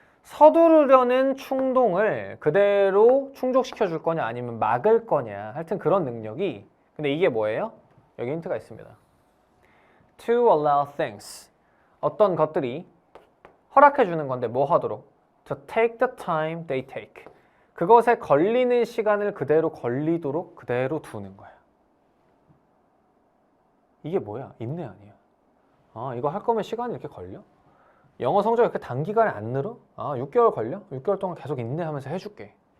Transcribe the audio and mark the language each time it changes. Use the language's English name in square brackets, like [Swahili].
[Korean] 서두르려는 충동을 그대로 충족시켜 줄 거냐 아니면 막을 거냐. 하여튼 그런 능력이. 근데 이게 뭐예요? 여기 힌트가 있습니다. [English] to allow things. [Korean] 어떤 것들이 허락해 주는 건데 뭐 하도록? [English] to take the time they take. [Korean] 그것에 걸리는 시간을 그대로 걸리도록 그대로 두는 거야. 이게 뭐야? 인내 아니야. 이거 할 거면 시간이 이렇게 걸려? 영어 성적이 이렇게 단기간에 안 늘어? 6개월 걸려? 6개월 동안 계속 인내하면서 해줄게.